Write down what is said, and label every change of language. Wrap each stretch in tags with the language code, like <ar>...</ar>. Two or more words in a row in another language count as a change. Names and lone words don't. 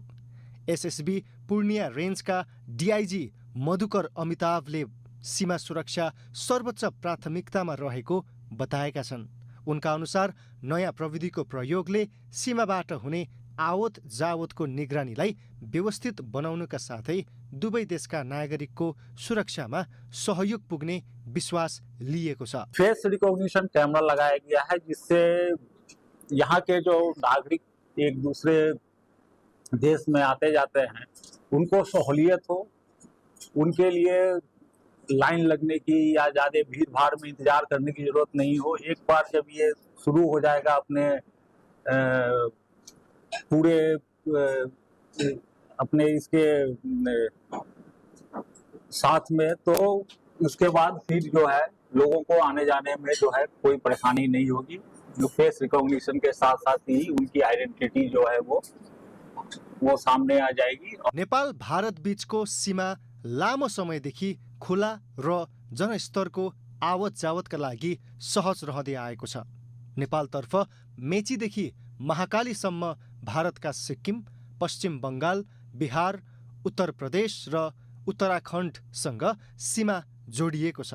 <ne>एसएसबी पूर्णिया रेन्जका डिआइजी मधुकर अमिताभले सीमा सुरक्षा सर्वोच्च प्राथमिकतामा रहेको बताएका छन्। उनका अनुसार नयाँ प्रविधिको प्रयोगले सीमाबाट हुने आवत जावतको निगरानीलाई व्यवस्थित बनाउनुका साथै दुवै देशका नागरिकको सुरक्षामा सहयोग पुग्ने विश्वास लिएको छ।</ne> <en>face recognition camera</en> <hi>लगाया गया है, जिससे यहाँ के जो नागरिक एक दूसरे देश में आते जाते हैं उनको सहूलियत हो, उनके लिए लाइन लगने की या ज़्यादा भीड़ भाड़ में इंतजार करने की जरूरत नहीं हो। एक बार जब ये शुरू हो जाएगा अपने पूरे अपने इसके साथ में, तो उसके बाद फिर जो है लोगों को आने जाने में जो है कोई परेशानी नहीं होगी। जो</hi> <en>face recognition</en> <hi>के साथ साथ ही उनकी आइडेंटिटी जो है वो सामने आ जाएगी।</hi> <ne>नेपाल भारत बीचको सीमा लामो समयदेखि खुला र जनस्तरको आवत जावतका लागि सहज रहँदै आएको छ। नेपालतर्फ मेचीदेखि महाकालीसम्म भारतका सिक्किम, पश्चिम बङ्गाल, बिहार, उत्तर प्रदेश र उत्तराखण्डसँग सीमा जोडिएको छ।</ne>